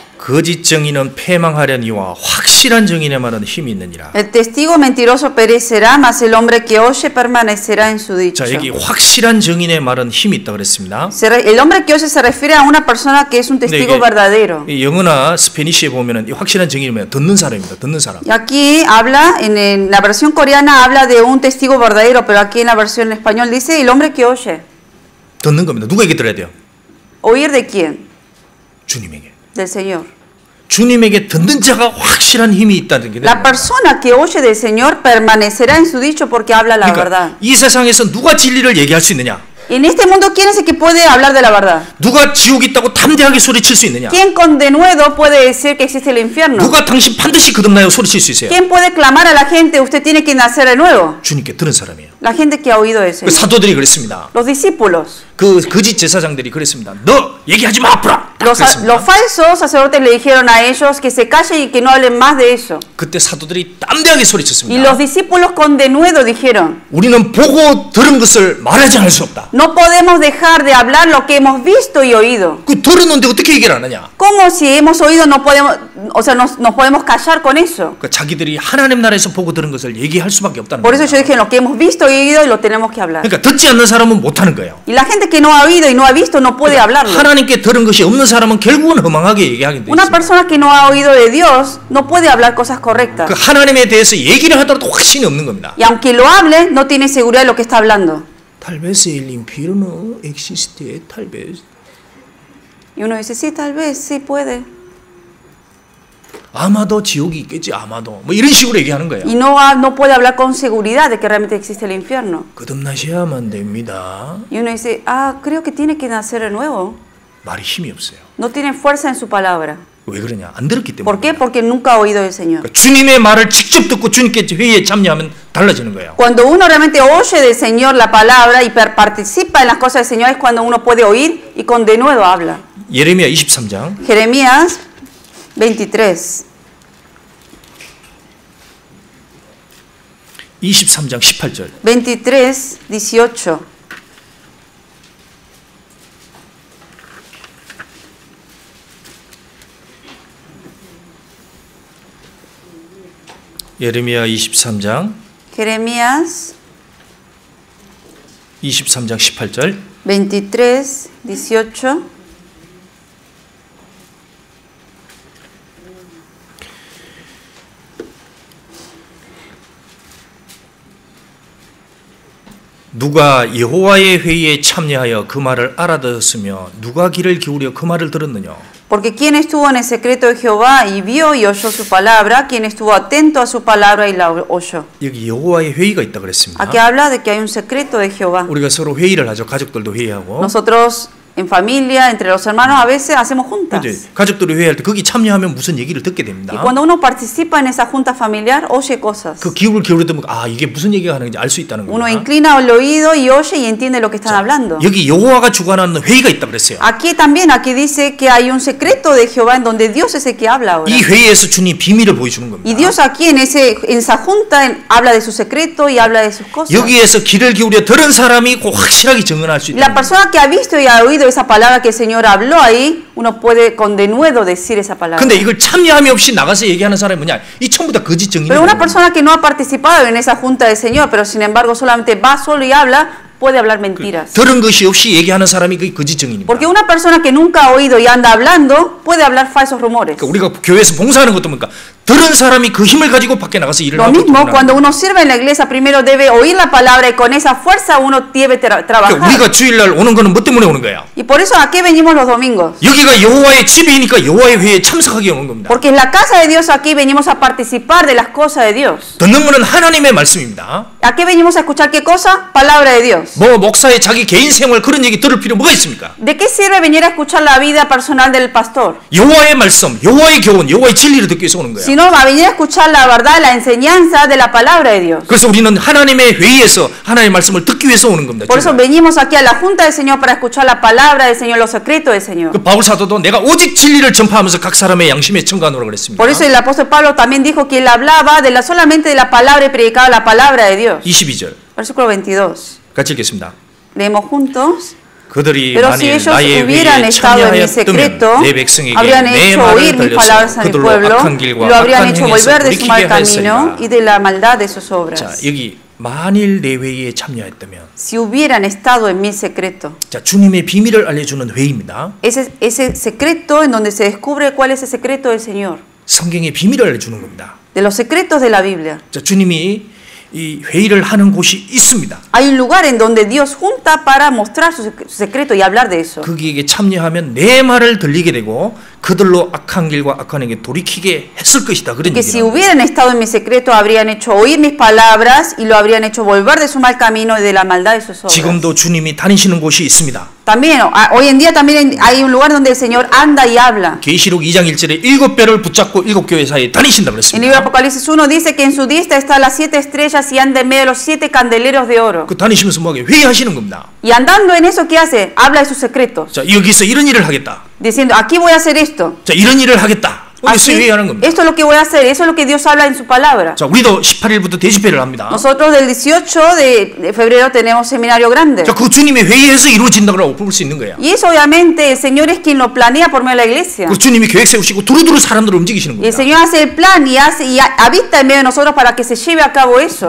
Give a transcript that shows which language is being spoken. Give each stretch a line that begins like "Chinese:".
Korean: 거짓 정의는 패망하려니와 확실한 정의의 말은 힘이 있느니라.
Spanish: El testigo mentiroso perecerá, mas el hombre que oye permanecerá en su dicho.
Korean: 자, 여기 확실한 정의의 말은 힘이 있다 그랬습니다.
Spanish: El hombre que oye se refiere a una persona que es un testigo verdadero.
Korean: 영어나 스페니시에 보면은 이 확실한 정의는 듣는 사람입니다. 듣는 사람.
Spanish: Y aquí habla en la versión coreana habla de un testigo verdadero, pero aquí en la versión en español dice el hombre que oye.
Korean: 듣는 겁니다. 누구에게 들어야 돼요?
Spanish: ¿Oír de quién?
Korean: 주님에게.
Spanish: Del Señor.
Korean: 주님에게 듣는 자가 확실한 힘이 있다는 게.
Spanish: La persona que oye del Señor permanecerá en su dicho porque habla la verdad.
Korean: 이 세상에서 누가 진리를 얘기할 수 있느냐?
Spanish: En este mundo, ¿quién es el que puede hablar de la verdad?
Korean: 누가 지옥이 있다고 담대하게 소리칠 수 있느냐?
Spanish: ¿Quién con denuedo puede decir que existe el infierno?
Korean: 누가 당신 반드시 거듭나요 소리칠 수 있어요?
Spanish: ¿Quién puede clamar a la gente usted tiene que nacer de nuevo?
Korean: 주님께 들은 사람이에요.
Spanish: La gente que ha oído eso.
Korean: 사도들이 그랬습니다.
Spanish: Los discípulos.
Korean: 그 거짓 제사장들이 그랬습니다. 너 얘기하지 마, 앞으로.
Spanish: Los falsos sacerdotes le dijeron a ellos que se callen y que no hablen más de eso.
Korean: 그때 사도들이 담대하게 소리쳤습니다.
Spanish: Y los discípulos con denuedo dijeron.
Korean: 우리는 보고 들은 것을 말하지 않을 수 없다.
Spanish: No podemos dejar de hablar lo que hemos visto y oído.
Korean: 그 들었는데 어떻게 얘기를 안 하냐?
Spanish: ¿Cómo si hemos oído no podemos, o sea, nos podemos callar con eso?
Korean: 그러니까 자기들이 하나님 나라에서 보고 들은 것을 얘기할 수밖에 없다는 거예요.
Spanish: Por eso yo dije lo que hemos visto y oído y lo tenemos que hablar.
Korean: 그러니까 듣지 않는 사람은 못 하는 거예요.
Spanish: Y la gente que no ha oído y no ha visto no puede hablarlo.
Korean: 하나님께 들은 것이 없는 사람은 결국은 허망하게 얘기하게 돼 있습니다.
Spanish: Una persona que no ha oído de Dios no puede hablar cosas correctas.
Korean: 그 하나님에 대해서 얘기를 하더라도 확신이 없는 겁니다.
Spanish: Y aunque lo hable, no tiene seguridad de lo que está hablando. Tal vez el infierno existe, tal vez. Y uno dice, sí, tal vez, sí puede.
Korean: 아마도 지옥이 있겠지, 아마도. 뭐 이런 식으로 얘기하는 거예요.
Spanish: Y no puede hablar con seguridad de que realmente existe el infierno.
Korean: 거듭나셔야만 됩니다.
Spanish: Y uno dice, ah, creo que tiene que nacer de nuevo.
Korean: 말이 힘이 없어요.
Spanish: No tiene fuerza en su palabra.
Korean: 왜 그러냐? 안 들었기 때문에.
Spanish: ¿Por qué? Porque nunca ha oído del Señor.
Korean: 그러니까 주님의 말을 직접 듣고 주님께 회의에 참여하면 달라지는 거예요.
Spanish: Cuando uno realmente oye del Señor la palabra y participa en las cosas del Señor es cuando uno puede oír y con denuedo habla.
Korean: 예레미야 23장.
Spanish: Jeremías 23.
Korean: 23장 18절.
Spanish: 23, 18.
Korean: 예레미야 23장.
Spanish: Jeremías
Korean: 23장 18절.
Spanish: 23, 18.
Korean: 누가 여호와의 회의에 참여하여 그 말을 알아들었으며 누가 귀를 기울여 그 말을 들었느냐?
Spanish: Porque quien estuvo en el secreto de Jehová y vio y oyó su palabra, quien estuvo atento a su palabra y la oyó.
Korean: 여기 여호와의 회의가 있다 그랬습니다.
Spanish: Aquí habla de que hay un secreto de Jehová.
Korean: 우리가 서로 회의를 하죠. 가족들도 회의하고.
Spanish: Nosotros en familia, entre los hermanos, a veces hacemos juntas.
Korean: 가족들이 회의할 때 거기 참여하면 무슨 얘기를 듣게 됩니다.
Spanish: Y cuando uno participa en esa junta familiar, oye cosas.
Korean: 그 귀를 기울이면 아 이게 무슨 얘기가 하는지 알 수 있다는 겁니다.
Spanish: Uno inclina el oído y oye y entiende lo que están hablando.
Korean: 여기 여호와가 주관하는 회의가 있다 그랬어요.
Spanish: Aquí también, aquí dice que hay un secreto de Jehová en donde Dios es el que habla ahora.
Korean: 이 회의에서 주님 비밀을 보여주는 겁니다.
Spanish: Y Dios aquí en esa junta habla de su secreto y habla de sus cosas.
Korean: 여기에서 귀를 기울여 들은 사람이 꼭 확실하게 증언할 수 있다.
Spanish: La persona que ha visto y ha oído esa palabra que el Señor habló ahí, uno puede con denuedo decir esa palabra.
Korean: 근데 이걸 참여함이 없이 나가서 얘기하는 사람이 뭐냐? 이 전부 다 거짓 증인이에요.
Spanish: Pero una persona que no ha participado en esa junta del Señor, pero sin embargo solamente va solo y habla, puede hablar mentiras.
Korean: 들은 것이 없이 얘기하는 사람이 그 거짓 증인입니다.
Spanish: Porque una persona que nunca ha oído y anda hablando puede hablar falsos rumores.
Korean: 그러니까 우리가 교회에서 봉사하는 것도 뭡니까? 들은 사람이 그 힘을 가지고 밖에 나가서 일을
Spanish: Lo
Korean: 하고
Spanish: mismo cuando uno sirve en la iglesia, primero debe oír la palabra y con esa fuerza uno debe trabajar.
Korean: 그러니까 우리가 주일날 오는 거는 뭐 때문에 오는 거예요?
Spanish: Y por eso ¿a qué venimos los domingos?
Korean: 여기가 여호와의 집이니까 여호와의 회의에 참석하게 오는 겁니다.
Spanish: Porque en la casa de Dios aquí venimos a participar de las cosas de Dios.
Korean: 듣는 거는 하나님의 말씀입니다.
Spanish: ¿A qué venimos a escuchar qué cosa? Palabra de Dios. verdaderos.
Korean: 뭐 목사의 자기 개인 생활 그런 얘기 들을 필요 뭐가 있습니까?
Spanish: ¿De qué sirve venir a escuchar la vida personal del pastor?
Korean: 여호와의 말씀, 여호와의 교훈, 여호와의 진리를 듣기 위해서 오는 거야.
Spanish: Si no, va a venir a escuchar la verdad, la enseñanza de la palabra de Dios.
Korean: 그래서 우리는 하나님의 회의에서 하나님의 말씀을 듣기 위해서 오는 겁니다.
Spanish: Por eso venimos aquí a la junta del Señor para escuchar la palabra del Señor, los secretos del Señor.
Korean: 그 바울 사도도 내가 오직 진리를 전파하면서 각 사람의 양심에 청가노라 그랬습니다.
Spanish: Por eso el apóstol Pablo también dijo que él hablaba solamente de la palabra y predicaba la palabra de Dios.
Korean: 22절.
Spanish: Versículo 22.
Korean: 같이 읽겠습니다.
Spanish: Leemos juntos.
Korean: 그들이
Spanish: Pero si ellos hubieran estado en mi secreto, habrían hecho oír mis palabras al pueblo y lo habrían hecho volver de su mal camino y de la maldad de sus obras.
Korean: 자, 여기 만일 내 회의에 참여했다면,
Spanish: si hubieran estado en mi secreto,
Korean: 자, 주님의 비밀을 알려주는 회의입니다.
Spanish: ese secreto en donde se descubre cuál es el secreto del Señor.
Korean: 성경의 비밀을 알려주는 겁니다.
Spanish: De los secretos de la Biblia.
Korean: 자, 주님이 이 회의를 하는 곳이 있습니다.
Spanish: Hay un lugar en donde Dios junta para mostrar su secreto y hablar de eso.
Korean: 거기에 참여하면 내 말을 들리게 되고 그들로 악한 길과 악한 행에 돌이키게 했을 것이다. 그런
Spanish: que si hubieran estado en mi secreto habrían hecho oír mis palabras y lo habrían hecho volver de su mal camino y de la maldad de sus obras.
Korean: 지금도 주님이 다니시는 곳이 있습니다.
Spanish: También hoy en día también hay un lugar donde el Señor anda y habla.
Korean: 계시록 2장 1절에 7배를 붙잡고 7교회 사이에 다니신다 그랬습니다.
Spanish: En el libro de Apocalipsis 1 dice que en su diestra están las 7 estrellas y anda en medio de los 7 candeleros de oro.
Korean: 그 다니시면서 뭐하게 회의하시는 겁니다.
Spanish: Y andando en eso, ¿qué hace? Habla de sus secretos.
Korean: 자, 여기서 이런 일을 하겠다.
Spanish: Diciendo, aquí voy a hacer esto.
Korean: 자, 이런 일을 하겠다.
Spanish: Así, esto es lo que voy a hacer, eso es lo que Dios habla en su palabra.
Korean: 자, 우리도 18일부터 대집회를 합니다.
Spanish: Nosotros del 18 de febrero tenemos seminario grande.
Korean: 자, 그 주님의 회의에서 이루어진다고 볼 수 있는 거야.
Spanish: Y eso obviamente el Señor es quien lo planea por medio de la iglesia.
Korean: 그 주님이 계획 세우시고 두루두루 사람들을 움직이시는 겁니다.
Spanish: Y el Señor hace el plan y habita en medio de nosotros para que se lleve a cabo eso.